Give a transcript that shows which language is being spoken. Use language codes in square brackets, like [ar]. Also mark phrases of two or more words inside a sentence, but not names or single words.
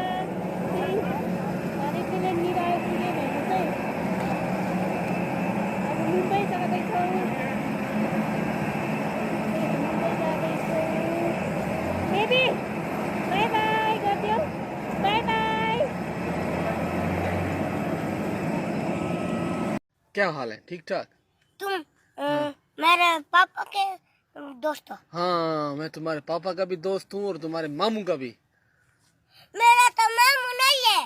[ne] हामी प्लेननिर आइपुग्यौँ हेर्नुहोस् है अब मुम्बई जाँदैछौँ बेबी [en] bye bye [ne] गरिदियो [en] bye bye [hi] क्या हाल है? ठीक ठाक? तुम मेरे पापा के दोस्त हो। हाँ, मैं तुम्हारे पापा का भी दोस्त हूँ और तुम्हारे मामू का भी। मेरा तो मामू नहीं है।